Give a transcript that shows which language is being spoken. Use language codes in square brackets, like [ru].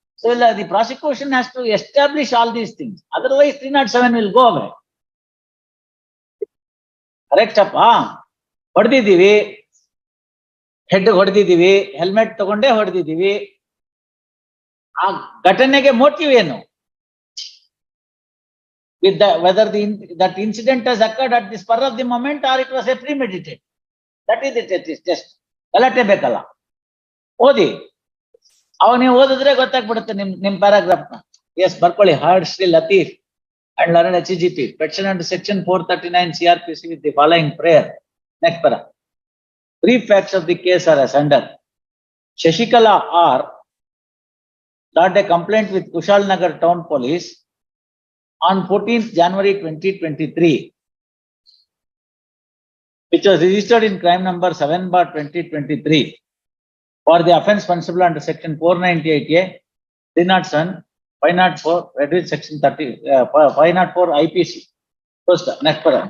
[en] So ಇಲ್ಲ, the prosecution has to establish all these things, otherwise 307 will go away. [kn] Correct ಅಪ್ಪ? ಹೊಡೆದಿದ್ದೀವಿ, head ಹೊಡೆದಿದ್ದೀವಿ, helmet ತಗೊಂಡೇ ಹೊಡೆದಿದ್ದೀವಿ. ಆ ಘಟನೆಗೆ motive ಏನು? [en] with whether that incident has occurred at the spur of the moment or it was a premeditated. That is it. It is just [kn] ಗಲಾಟೆ ಬೇಕಲ್ಲ. ಓದಿ, ಅವಾಗ ನೀವು ಓದಿದ್ರೆ ಗೊತ್ತಾಗ್ಬಿಡುತ್ತೆ ನಿಮ್ ಪ್ಯಾರಾಗ್ರಾಫ್ ನ. ಎಸ್, ಬರ್ಕೊಳ್ಳಿ. [en] Heard Shri Latif and learned HGP petition under section 439 CRPC with the following prayer. Next para. Brief facts of the case are as under. Shashikala R lodged a complaint with Kushal Nagar Town Police on 14th January 2023, which was registered in crime number 7/2023 for the offence punishable under section 498A, 307, 504, read section 30, 504 IPC. First, next para.